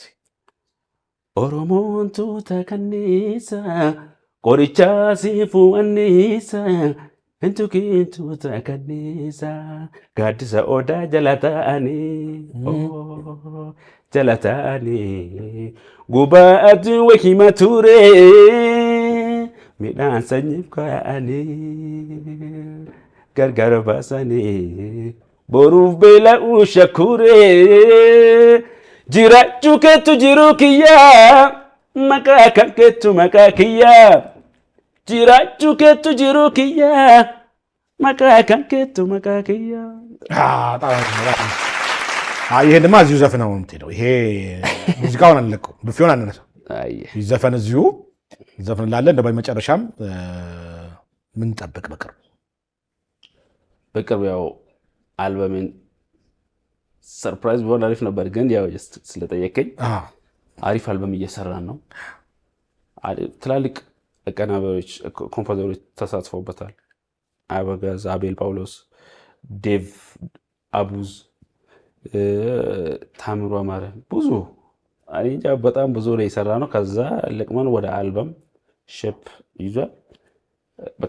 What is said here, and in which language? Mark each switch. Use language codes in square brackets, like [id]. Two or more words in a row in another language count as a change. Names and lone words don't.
[om] ኦሮሞንቱ ተከኒሳ ቆሪቻ ሲፉ አኒሳ እንቱኪንቱ ተከኒሳ ጋዲሳ ኦዳ ጀላታኒ ጉባአቱ ወኪማ ቱሬ midhaan sanyiif kaa'anii gargar baasanii boruuf beela'uu shakuree jiraachuu keetu jiruu kiyyaa maqaa kan keetu maqaa kiyyaa jiraachuu keetu jiruu kiyyaa maqaa kan keetu maqaa kiyyaa. [am] ይሄንማ እዚሁ ዘፍነው የምትሄደው ይሄ ሙዚቃውን አንለቀው ብፌውን አንነሳው ይዘፈን እዚሁ ዘፍንላለን። እንደባይ መጨረሻም ምን ጠብቅ በቅርብ ያው አልበሜን ሰርፕራይዝ ቢሆን አሪፍ ነበር፣ ግን ያው ጀስት ስለጠየቀኝ አሪፍ አልበም እየሰራን ነው። ትላልቅ አቀናባሪዎች ኮምፖዘሮች ተሳትፈውበታል። አበጋዝ፣ አቤል ጳውሎስ፣ ዴቭ አቡዝ፣ ታምሩ አማረ ብዙ አንጃ በጣም ብዙ ላይ የሰራ ነው። ከዛ ለቅመን ወደ አልበም ሼፕ ይዟል። በቃ